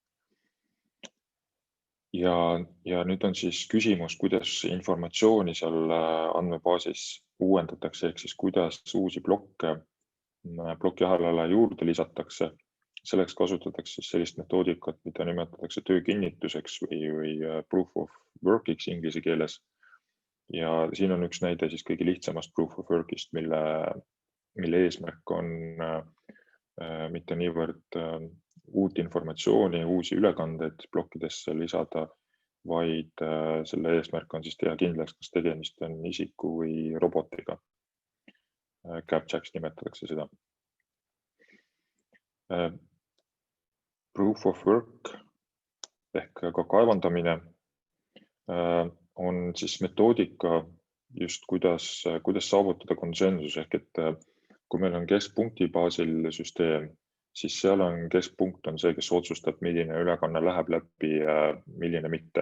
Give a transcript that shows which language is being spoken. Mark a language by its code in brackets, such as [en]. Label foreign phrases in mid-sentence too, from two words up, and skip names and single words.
[et] Ja nüüd on siis küsimus, kuidas informatsiooni seal andmebaasis uuendatakse, ehk siis kuidas uusi blokke plokiahelale juurde lisatakse. Selleks kasutatakse sellist metoodikat, mida nimetatakse töökinnituseks või [en] proof of work'iks [et] inglise keeles. Ja siin on üks näide siis kõige lihtsamast [en] proof of work'ist, [et] mille eesmärk on mitte niivõrd uut informatsiooni, uusi ülekandeid plokkidesse lisada, vaid selle eesmärk on siis teha kindlaks, kas tegemist on isiku või robotiga. CAPTCHAks nimetatakse seda. [en] Proof of work [et] ehk ka kaevandamine on siis metoodika just kuidas saavutada konsensus ehk et kui meil on keskpunkti baasil süsteem, siis seal on keskpunkt on see, kes otsustab, milline ülekanne läheb läbi ja milline mitte.